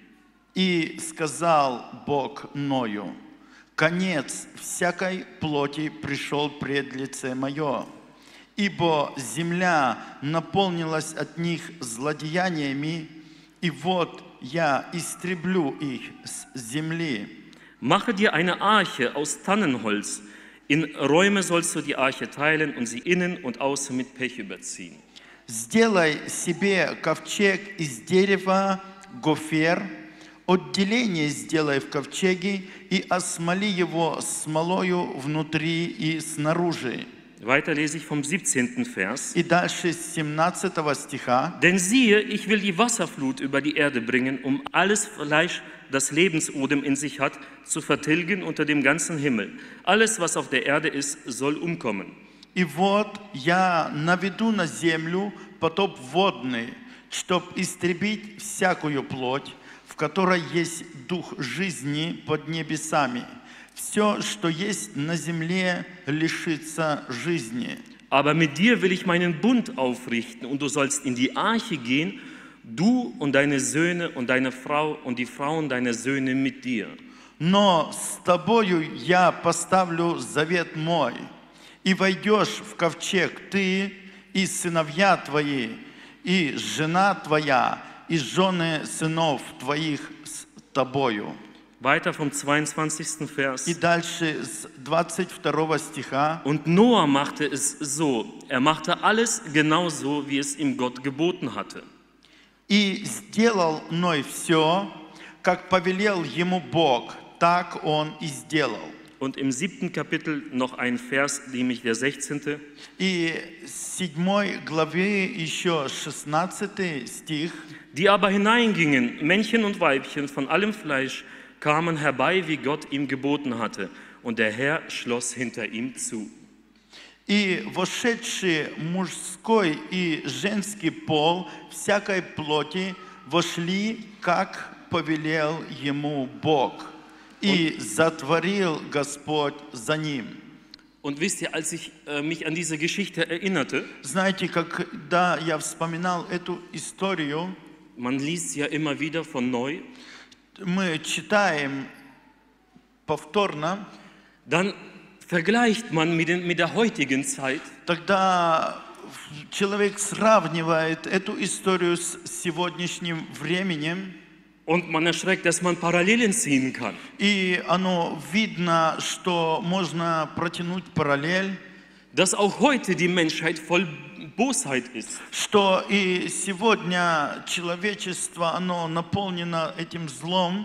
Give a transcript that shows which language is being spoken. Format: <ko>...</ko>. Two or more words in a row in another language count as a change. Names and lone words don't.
<ru>«И сказал Бог Ною: конец всякой плоти пришел пред лице мое, ибо земля наполнилась от них злодеяниями, и вот я истреблю их с земли».</ru> <de>Mache dir eine Arche aus Tannenholz. In Räume sollst du die Arche teilen und sie innen und außen mit Pech überziehen.</de> <ru>«Сделай себе ковчег из дерева гофер, отделение сделай в ковчеге и осмоли его смолою внутри и снаружи».</ru> <de>Weiter lese ich vom 17. Vers.</de> <ru>И дальше с 17 стиха.</ru> <de>Denn siehe, ich will die Wasserflut über die Erde bringen, um alles Fleisch, das Lebensodem in sich hat, zu vertilgen unter dem ganzen Himmel. Alles, was auf der Erde ist, soll umkommen.</de> <ru>«И вот я наведу на землю потоп водный, чтоб истребить всякую плоть, в которой есть дух жизни под небесами. Все, что есть на земле, лишится жизни».</ru> <de>Aber mit dir will ich meinen Bund aufrichten, und du sollst in die Arche gehen, du und deine Söhne und deine Frau und die Frauen deiner Söhne mit dir.</de> <ru>«Но с тобою я поставлю завет мой, и войдешь в ковчег ты и сыновья твои, и жена твоя, и жены сынов твоих с тобою».</ru> <de>Weiter vom 22. Vers.</de> <ru>И дальше с 22 стиха.</ru> <de>Und Noah machte es so, er machte alles genau so, wie es ihm Gott geboten hatte.</de> <ru>«И сделал Ной все, как повелел ему Бог, так он и сделал».</ru> <de>Und im 7. Kapitel noch ein Vers, nämlich der 16.</de> <ru>И с 7 главы еще 16 стих.</ru> <de>Die aber hineingingen, Männchen und Weibchen von allem Fleisch, kamen herbei, wie Gott ihm geboten hatte. Und der Herr schloss hinter ihm zu.</de> <ru>И вошедшие мужской и женский пол всякой плоти вошли, как повелел ему Бог. И затворил Господь за ним.</ru> <de>Und wisst ihr, als ich mich an diese Geschichte erinnerte,</de> <ru>Знаете, когда я вспоминал эту историю,</ru> <de>man liest ja immer wieder von neu,</de> <ru>мы читаем повторно,</ru> <de>dann vergleicht man mit der heutigen Zeit.</de> <ru>тогда человек сравнивает эту историю с сегодняшним временем,</ru> <de>Und man erschreckt, dass man Parallelen ziehen kann.</de> <ru>и оно видно, что можно протянуть параллель,</ru> <de>Dass auch heute die Menschheit voll Bosheit ist.</de> <ru>что и сегодня человечество, оно наполнено этим злом,</ru>